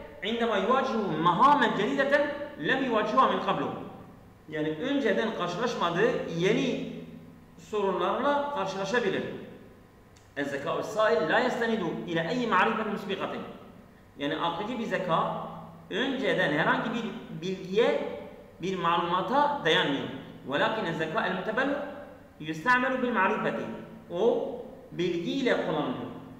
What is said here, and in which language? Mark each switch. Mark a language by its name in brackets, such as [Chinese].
[Arabic] عندما يواجه مهاما جديدة لم يواجهها من قبل. [Turkish] Yani önceden karşılaşmadığı yeni sorunlarla karşılaşabilir. [Arabic] الذكاء الصائل لا يستند إلى أي معرفة مسبقة. [Turkish] Yani akıcı bir zeka önceden herhangi bir bilgiye, bir malumata dayanmıyor. [Arabic] وَلَكِنَ الذَّكَاءَ الْمُتَبَلْوَرُ يُسْتَعْمَلُ بِالْمَعْرِفَةِ. [Turkish] O bilgiyle kullanılıyor.